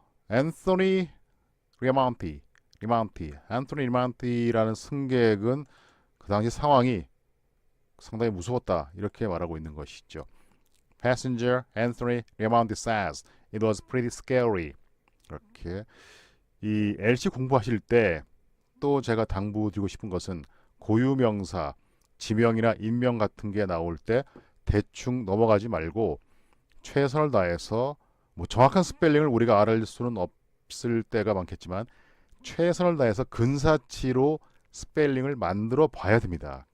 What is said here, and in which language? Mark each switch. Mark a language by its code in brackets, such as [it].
[ko] Anthony Raimont이라는 승객은 그 당시 상황이 상당히 무서웠다 이렇게 말하고 있는 것이죠. [en] Passenger Anthony Raimondi says it was pretty scary. [ko] 이렇게 이 LC 공부하실 때 또 제가 당부드리고 싶은 것은 고유명사, 지명이나 인명 같은 게 나올 때 대충 넘어가지 말고 최선을 다해서 뭐 정확한 스펠링을 우리가 알을 수는 없을 때가 많겠지만 최선을 다해서 근사치로 스펠링을 만들어 봐야 됩니다.